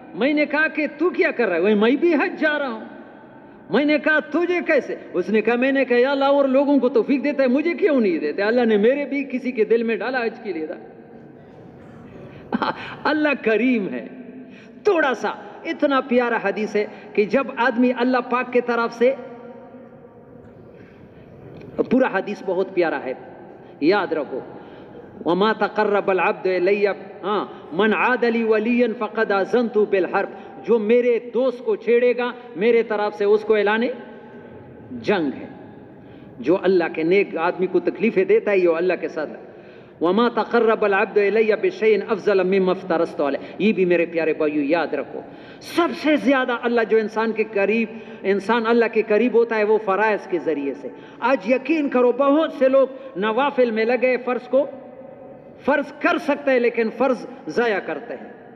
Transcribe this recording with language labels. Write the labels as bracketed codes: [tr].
[ur] میں نے کہا کہ تو کیا کر رہا ہے؟ میں بھی حج جا رہا ہوں. میں نے کہا تجھے کیسے؟ اس نے کہا میں نے کہا یا اللہ اور لوگوں کو توفیق دیتا ہے مجھے کیوں نہیں دیتے؟ اللہ نے میرے بھی کسی کے دل میں ڈالا حج کے لیے تھا. اللہ کریم ہے. تھوڑا سا اتنا پیارا حدیث ہے کہ جب آدمی اللہ پاک کے طرف سے، پورا حدیث بہت پیارا ہے یاد رکھو. [ar] وما تقرب العبد الی من عاد لی ولیا فقد آذنت بالحرب. [ur] جو میرے دوست کو چھیڑے گا میرے طرف سے اس کو اعلان جنگ ہے. جو اللہ کے نیک آدمی کو تکلیفیں دیتا ہے یہ اللہ کے ساتھ. [ar] وما تقرب العبد الی بشیء افضل مما افترضت علیہ. [ur] یہ بھی میرے پیارے بھائیو یاد رکھو، سب سے زیادہ اللہ جو انسان اللہ کے قریب ہوتا ہے وہ فرائض کے ذریعے سے. آج یقین کرو بہت سے لوگ نوافل میں لگے، فرض کو فرض کر سکتے ہیں لیکن فرض ضائع کرتے ہیں.